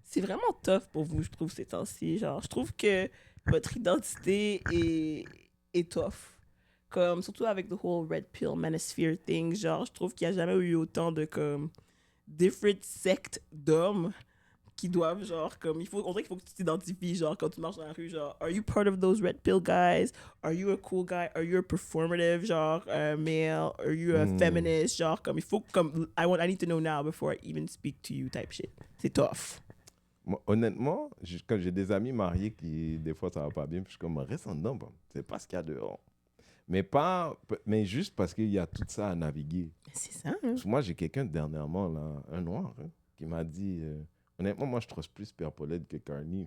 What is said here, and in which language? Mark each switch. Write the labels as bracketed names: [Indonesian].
[French] c'est vraiment tough pour vous, je trouve, ces temps-ci. Genre, je trouve que votre identité est tough. Comme, surtout avec [English] the whole red pill manosphere thing. [French] Genre, je trouve qu'il n'y a jamais eu autant de, comme, different sectes d'hommes qui doivent, genre, comme, on dirait qu'il faut que tu t'identifies, genre, quand tu marches dans la rue, genre, [English] are you part of those red pill guys? Are you a cool guy? Are you a performative, genre, male? Are you a feminist? [French] Genre, comme, il faut, comme, [English] I need to know now before I even speak to you type shit. [French] C'est tough. Moi, honnêtement, quand j'ai des amis mariés qui, des fois, ça va pas bien, puis je suis comme, reste en dedans, bon. C'est pas ce qu'il y a dehors. Mais juste parce qu'il y a tout ça à naviguer. C'est ça, hein? Moi, j'ai quelqu'un dernièrement, là, un noir, hein, qui m'a dit, honnêtement, moi, je trust plus Pierre Paulette que Carney.